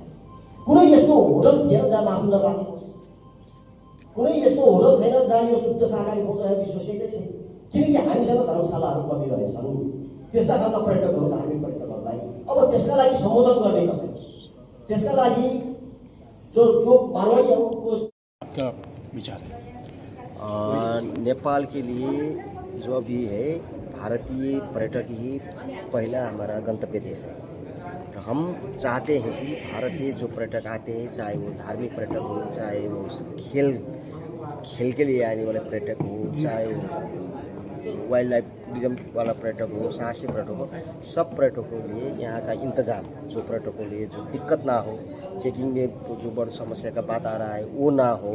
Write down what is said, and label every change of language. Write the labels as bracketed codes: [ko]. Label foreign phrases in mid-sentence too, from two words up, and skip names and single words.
[ne] कुनै यस्तो होटल थिएन जहाँ मासु नपाकेकोस्, कुनै यस्तो होटल छैन जहाँ यो शुद्ध शाकाहारी भोजन विश्वसनीय छैन। किनकि हामीसँग धर्मशालाहरू कमी रहेछन्। त्यस्ता खालका पर्यटकहरू धार्मिक पर्यटकहरूलाई अब त्यसका लागि सम्बोधन गर्ने कसरी? त्यसका लागि जो मारवाडीहरूको [hi] आपका विचार है? नेपाल के लिए जो अभी है भारतीय पर्यटक ही पहला हमारा गंतव्य देश है। तो हम चाहते हैं कि भारतीय जो पर्यटक आते हैं, चाहे वो धार्मिक पर्यटक हो, चाहे वो खेल के लिए आने वाले पर्यटक हो, चाहे वो [en] wild life tourism [hi] वाला पर्यटक हो, साहसी पर्यटक हो, सब पर्यटकों के लिए यहाँ का इंतजाम, जो पर्यटकों के लिए जो दिक्कत ना हो, चेकिंग में जो बड़ी समस्या का बात आ रहा है वो ना हो,